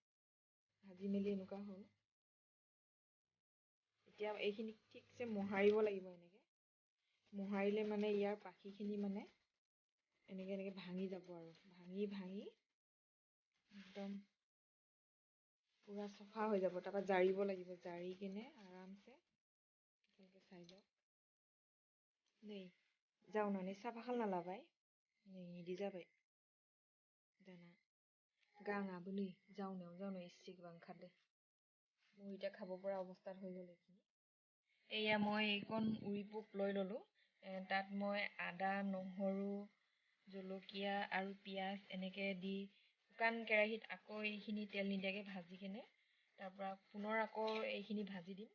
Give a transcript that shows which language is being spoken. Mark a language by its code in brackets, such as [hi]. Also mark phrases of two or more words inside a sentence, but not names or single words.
[as] ভাজি মেলি এনেকুৱা হ'ল। এতিয়া এইখিনি ঠিকছে মোহাৰিব লাগিব। এনেকৈ মোহাৰিলে মানে ইয়াৰ পাখিখিনি মানে এনেকৈ ভাঙি যাব আৰু ভাঙি ভাঙি একদম পুৰা চফা হৈ যাব। তাৰপৰা জাৰিব লাগিব, জাৰি কিনে আৰামছে আপোনালোকে চাই যাওক। [brx] नै जावनानै साफा खालामना लाबाय। नै इदि जाबाय दाना गाङाबो नै जावनायाव एसेबां ओंखारदो। [as] মোৰ এতিয়া খাব পৰা অৱস্থাত হৈ গ'ল এইখিনি। এয়া মই এইকণ উৰি পোক লৈ ল'লোঁ। তাত মই আদা, নহৰু, জলকীয়া আৰু পিঁয়াজ এনেকৈ দি শুকান কেৰাহীত আকৌ এইখিনি তেল নিদিয়াকৈ ভাজি কেনে তাৰপৰা পুনৰ আকৌ এইখিনি ভাজি দিম।